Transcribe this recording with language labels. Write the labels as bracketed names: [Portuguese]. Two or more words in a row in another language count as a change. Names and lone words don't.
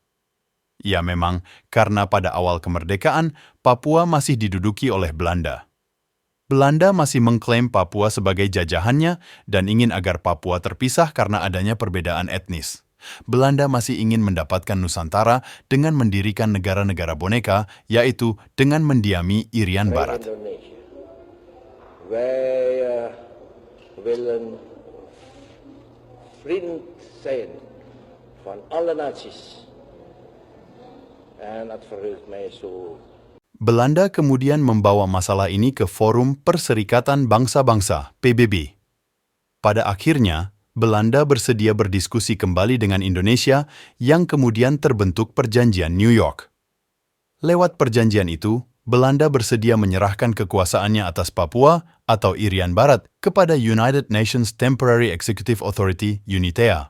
[Indonesian] Ya memang, karena pada awal kemerdekaan, Papua masih diduduki oleh Belanda. Belanda masih mengklaim Papua sebagai jajahannya dan ingin agar Papua terpisah karena adanya perbedaan etnis. Belanda masih ingin mendapatkan Nusantara dengan mendirikan negara-negara boneka, yaitu dengan mendiami Irian Barat. [Dutch] Vriend zijn van alle naties. En het verheugt mij zo. [Indonesian] Belanda kemudian membawa masalah ini ke Forum Perserikatan Bangsa-Bangsa, PBB. Pada akhirnya, Belanda bersedia berdiskusi kembali dengan Indonesia yang kemudian terbentuk Perjanjian New York. Lewat perjanjian itu, Belanda bersedia menyerahkan kekuasaannya atas Papua atau Irian Barat kepada United Nations Temporary Executive Authority, UNITA.